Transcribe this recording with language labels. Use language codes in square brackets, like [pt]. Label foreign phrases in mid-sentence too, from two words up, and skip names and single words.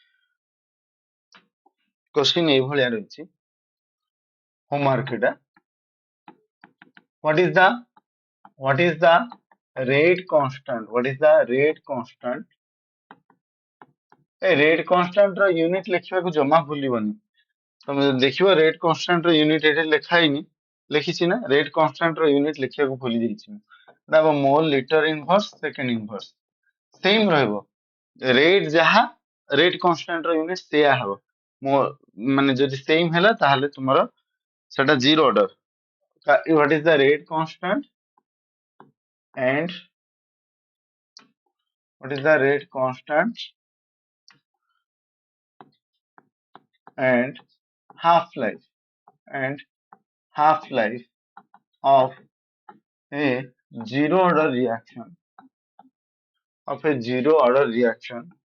[or] क्वेश्चन ଏଇଭଳିଆ ରହିଛି ହୋମୱାର୍କ ଏଟା। [en] what is the rate constant, what is the rate constant? [or] ଏ [en] rate constant [or] ର ୟୁନିଟ୍ ଲେଖିବାକୁ ଜମା ଭୁଲିବନି। ତମେ ଯଦି ଦେଖିବ [en] rate constant [or] ର ୟୁନିଟ୍ ଏଠି ଲେଖା ହେଇନି, ଲେଖିଛି ନା [en] rate constant [or] ର ୟୁନିଟ୍ ଲେଖିବାକୁ ଭୁଲି ଯାଇଛି ମୁଁ। ଏଟା ହବ [en] mole liter inverse second inverse, [or] ସେମ୍ ରହିବ। ରେଟ୍ ଯାହା [en] rate constant [or] ର ୟୁନିଟ୍ ସେଇଆ ହବ। ମୋ ମାନେ ଯଦି ସେମ୍ ହେଲା ତାହେଲେ ତୁମର ସେଟା [en] zero order. what is the rate constant and what is the rate constant and half life and half life of a zero order reaction of a zero order reaction